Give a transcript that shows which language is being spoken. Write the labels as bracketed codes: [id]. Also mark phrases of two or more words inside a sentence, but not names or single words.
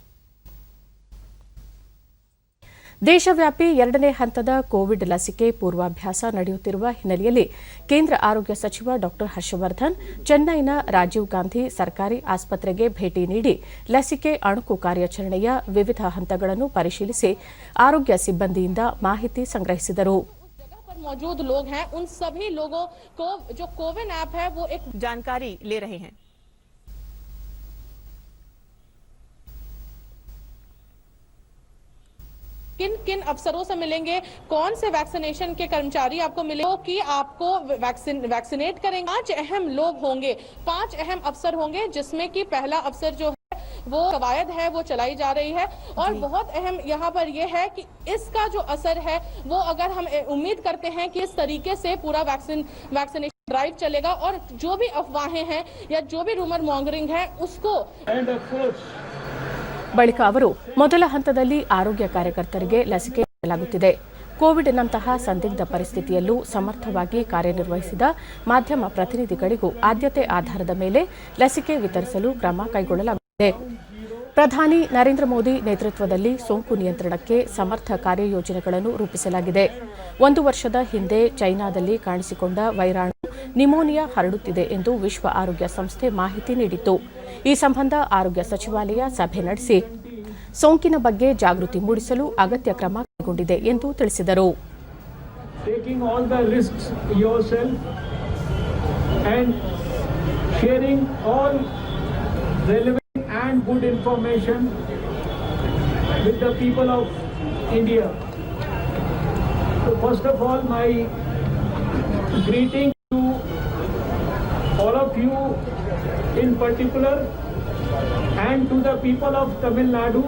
[kn] ದೇಶವ್ಯಾಪಿ 2ನೇ ಹಂತದ ಕೋವಿಡ್ ಲಸಿಕೆ ಪೂರ್ವಾಭ್ಯಾಸ ನಡೆಯುತ್ತಿರುವ ಹಿನ್ನೆಲೆಯಲ್ಲಿ ಕೇಂದ್ರ ಆರೋಗ್ಯ ಸಚಿವ ಡಾ ಹರ್ಷವರ್ಧನ್ ಚೆನ್ನೈನ ರಾಜೀವ್ ಗಾಂಧಿ ಸರ್ಕಾರಿ ಆಸ್ಪತ್ರೆಗೆ ಭೇಟಿ ನೀಡಿ ಲಸಿಕೆ ಅಣುಕು ಕಾರ್ಯಾಚರಣೆಯ ವಿವಿಧ ಹಂತಗಳನ್ನು ಪರಿಶೀಲಿಸಿ ಆರೋಗ್ಯ ಸಿಬ್ಬಂದಿಯಿಂದ ಮಾಹಿತಿ ಸಂಗ್ರಹಿಸಿದರು. [hi] मौजूद लोग हैं, उन सभी लोगों को जो कोविन ऐप है वो एक जानकारी ले रहे हैं. किन किन अफसरों से मिलेंगे, कौन से वैक्सीनेशन के कर्मचारी आपको मिलेंगे कि आपको वैक्सीनेट करेंगे. 5 अहम लोग होंगे, 5 अहम अफसर होंगे, जिसमें कि पहला अफसर जो वो कवायद है वो चलाई जा रही है. और बहुत अहम यहाँ पर ये है कि इसका जो असर है वो अगर हम उम्मीद करते हैं कि इस तरीके से पूरा वैक्सीनेशन ड्राइव चलेगा और जो भी अफवाहें हैं या जो भी [en] rumour mongering [hi] है उसको. [kn] ಬಳಿಕ ಅವರು ಮೊದಲ ಹಂತದಲ್ಲಿ ಆರೋಗ್ಯ ಕಾರ್ಯಕರ್ತರಿಗೆ ಲಸಿಕೆ ನೀಡಲಾಗುತ್ತಿದೆ. ಕೋವಿಡ್ನಂತಹ ಸಂದಿಗ್ಧ ಪರಿಸ್ಥಿತಿಯಲ್ಲೂ ಸಮರ್ಥವಾಗಿ ಕಾರ್ಯನಿರ್ವಹಿಸಿದ ಮಾಧ್ಯಮ ಪ್ರತಿನಿಧಿಗಳಿಗೂ ಆದ್ಯತೆ ಆಧಾರದ ಮೇಲೆ ಲಸಿಕೆ ವಿತರಿಸಲು ಕ್ರಮ ಕೈಗೊಳ್ಳಲಾಗುತ್ತಿದೆ. ಪ್ರಧಾನಿ ನರೇಂದ್ರ ಮೋದಿ ನೇತೃತ್ವದಲ್ಲಿ ಸೋಂಕು ನಿಯಂತ್ರಣಕ್ಕೆ ಸಮರ್ಥ ಕಾರ್ಯಯೋಜನೆಗಳನ್ನು ರೂಪಿಸಲಾಗಿದೆ. 1 ವರ್ಷದ ಹಿಂದೆ ಚೈನಾದಲ್ಲಿ ಕಾಣಿಸಿಕೊಂಡ ವೈರಾಣು ನಿಮೋನಿಯಾ ಹರಡುತ್ತಿದೆ ಎಂದು ವಿಶ್ವ ಆರೋಗ್ಯ ಸಂಸ್ಥೆ ಮಾಹಿತಿ ನೀಡಿತ್ತು. ಈ ಸಂಬಂಧ ಆರೋಗ್ಯ ಸಚಿವಾಲಯ ಸಭೆ ನಡೆಸಿ ಸೋಂಕಿನ ಬಗ್ಗೆ ಜಾಗೃತಿ ಮೂಡಿಸಲು ಅಗತ್ಯ ಕ್ರಮ ಕೈಗೊಂಡಿದೆ ಎಂದು ತಿಳಿಸಿದರು. [en] And good information with the people of India. So first of all, my greeting to all of you in particular and to the people of Tamil Nadu.